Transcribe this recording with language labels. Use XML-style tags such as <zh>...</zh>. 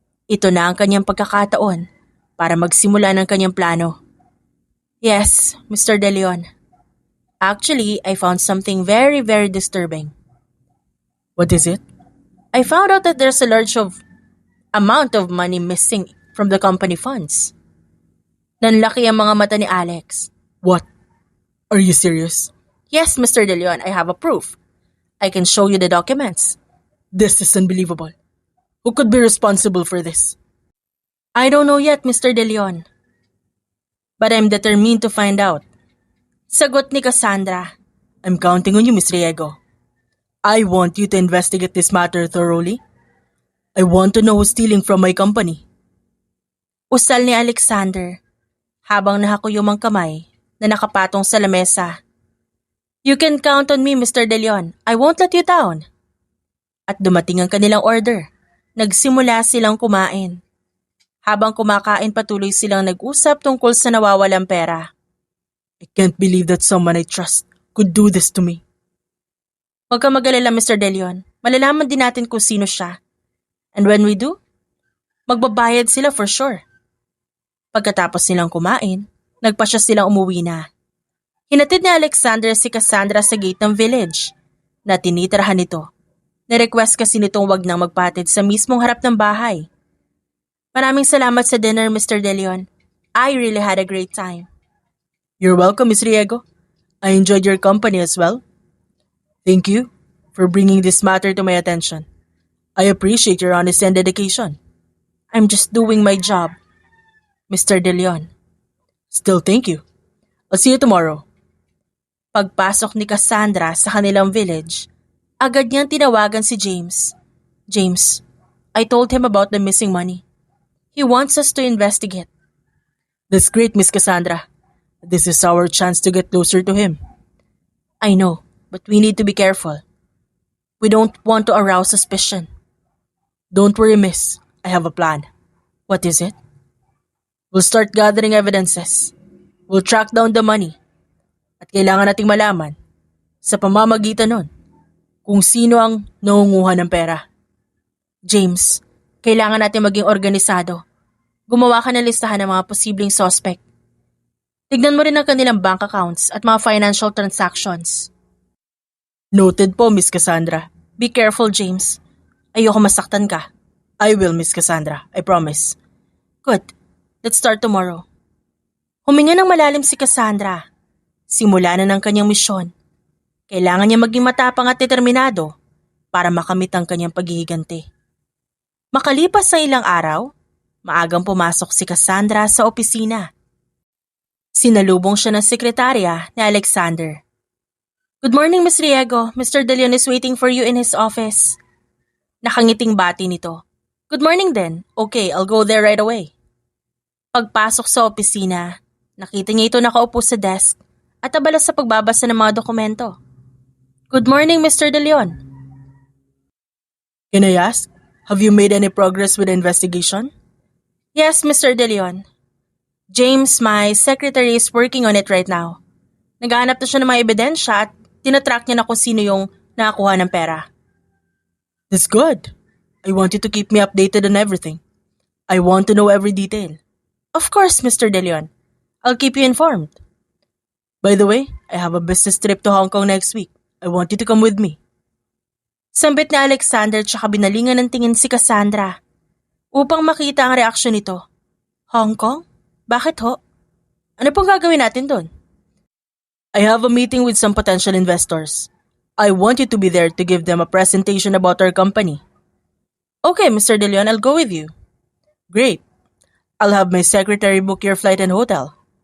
<tl>Ito na ang kanyang pagkakataon para magsimula ng kanyang plano.</tl> <en>Yes, Mr. De Leon. Actually, I found something very, very disturbing. What is it? I found out that there's a large amount of money missing from the company funds.</en> <tl>Nanlaki ang mga mata ni Alex.</tl> <en>What? Are you serious? Yes, Mr. De Leon, I have a proof. I can show you the documents. This is unbelievable. Who could be responsible for this? I don't know yet, Mr. De Leon. But I'm determined to find out.</en> <tl>Sagot ni Cassandra.</tl> <en>I'm counting on you, Miss Riego. I want you to investigate this matter thoroughly. I want to know who's stealing from my company.</en> <tl>Usal ni Alexander habang nakakuyom ang kamay na nakapatong sa lamesa.</tl> <en>You can count on me, Mr. De Leon. I won't let you down.</en> <tl>At dumating ang kanilang order. Nagsimula silang kumain. Habang kumakain, patuloy silang nag-usap tungkol sa nawawalang pera.</tl> <en>I can't believe that someone I trust could do this to me.</en> <tl>Huwag kang mag-alala, Mr. De Leon. Malalaman din natin kung sino siya.</tl> <en>And when we do,</en> <tl>magbabayad sila</tl> <en>for sure.</en> <tl>Pagkatapos nilang kumain, nagpasya silang umuwi na. Hinatid ni Alexander si Cassandra sa gate ng village na tinitirahan nito. Nirequest kasi nitong wag nang magpatid sa mismong harap ng bahay. Maraming salamat sa dinner, Mr. De Leon.</tl> <en>I really had a great time. You're welcome, Miss Riego. I enjoyed your company as well. Thank you for bringing this matter to my attention. I appreciate your honesty and dedication. I'm just doing my job, Mr. De Leon. Still thank you. I'll see you tomorrow.</en> <tl>Pagpasok ni Cassandra sa kanilang village, agad niyang tinawagan si James.</tl> <en>James, I told him about the missing money. He wants us to investigate. That's great, Miss Cassandra. This is our chance to get closer to him. I know, but we need to be careful. We don't want to arouse suspicion. Don't worry, miss. I have a plan. What is it? We'll start gathering evidences. We'll track down the money.</en> <tl>At kailangan nating malaman, sa pamamagitan nun, kung sino ang nangunguha ng pera. James, kailangan natin maging organisado. Gumawa ka ng listahan ng mga posibleng suspect. Tignan mo rin ang kanilang bank accounts at mga financial transactions. Noted po, Miss Cassandra.</tl> <en>Be careful, James.</en> <tl>Ayoko masaktan ka.</tl> <en>I will, Miss Cassandra. I promise. Good. Let's start tomorrow.</en> <tl>Huminga ng malalim si Cassandra. Simula na ng kanyang misyon. Kailangan niya maging matapang at determinado para makamit ang kanyang paghihiganti. Makalipas ang ilang araw, maagang pumasok si Cassandra sa opisina. Sinalubong siya ng sekretarya ni Alexander.</tl> <en>Good morning, Miss Riego. Mr. De Leon is waiting for you in his office.</en> <tl>Nakangiting bati nito.</tl> <en>Good morning</en> <tl>din.</tl> <en>Okay, I'll go there right away.</en> <tl>Pagpasok sa opisina, nakita niya ito nakaupo sa desk at abala sa pagbabasa ng mga dokumento.</tl> <en>Good morning, Mr. De Leon. Can I ask, have you made any progress with the investigation? Yes, Mr. De Leon. James, my secretary, is working on it right now.</en> <tl>Naghahanap na siya ng mga ebidensya at tinatrack niya na kung sino yung nakakuha ng pera.</tl> <en>That's good. I want you to keep me updated on everything. I want to know every detail. Of course, Mr. De Leon. I'll keep you informed. By the way, I have a business trip to Hong Kong next week. I want you to come with me.</en> <tl>Sambit ni Alexander tsaka binalingan ng tingin si Cassandra upang makita ang reaksyon nito. Hong Kong? Bakit ho? Ano pong gagawin natin doon?</tl> <en>I have a meeting with some potential investors. I want you to be there to give them a presentation about our company. Okay, Mr. De Leon, I'll go with you. Great. I'll have my secretary book your flight and hotel.</en>